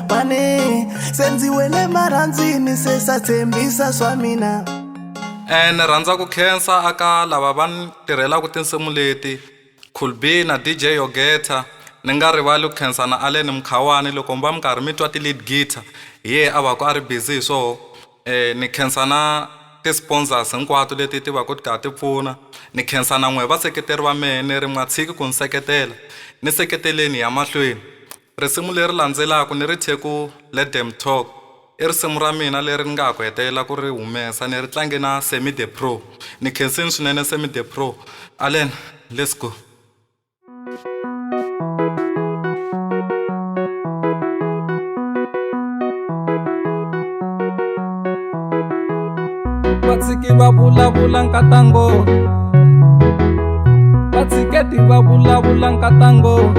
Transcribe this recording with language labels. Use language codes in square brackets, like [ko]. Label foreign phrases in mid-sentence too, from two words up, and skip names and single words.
[ts] Mane senzi wele marandzini se swa tshembisa swa mina. Ni rhandza ku khensa aka lava va ni tirhelaka tinsimu leti. Cool B na DJ Yogeta. Ni nga rivali ku khensa na Allen Mkhawani loko mi va mi karhi mi twa ti-lead guitar. Ye a va ku a ri busy hi swoho. Ni khensa na ti-sponsors hinkwato leti ti va ku ti karhi ti pfuna. Ni khensa na n'we vaseketeri va mehe ni ri nga tshiki ku ni seketela. Ni seketeleni ya mahlweni. Risimu leri landzelaka ni ri thye ku Let Them Talk. I risimu ra mina leri ni nga ha ku hetelela ku ri humesa ni ri tlange na Semi the Pro. Ni khensini swinene Semi the Pro. Allen, [en] let's go. [ts] Vatshiki va vulavula nkatango. Vatshiketi va vulavula nkatango.